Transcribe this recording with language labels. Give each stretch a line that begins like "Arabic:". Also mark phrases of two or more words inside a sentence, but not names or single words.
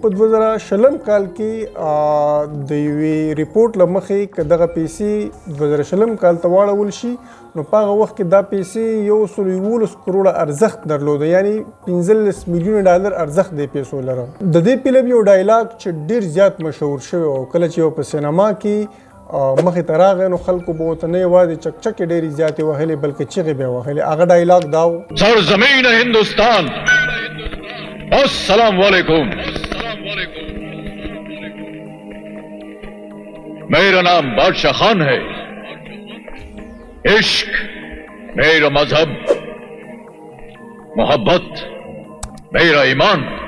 Pashto: په 2020 کال کې د یوې ریپورټ له مخې که دغه پیسې 2020 کال ته واړول شي نو په هغه وخت کې دا پیسې 111 کروړه ارزښت درلوده، یعنی 15 میلیونه ډالر ارزښت د پیسو لره. د دې فلم یو ډایلاګ چې ډېر زیات مشهور شوی او کله چې یو په سینما کې مخې ته راغی نو خلکو به ورته نه یوازې چکچکې ډېرې زیاتې وهلې بلکې چغې به یې وهلې. هغه ډایلاګ دا و:
Urdu: سرزمین ہندوستان، السلام علیکم، میرا نام بادشاہ خان ہے، عشق میرا مذہب، محبت میرا ایمان،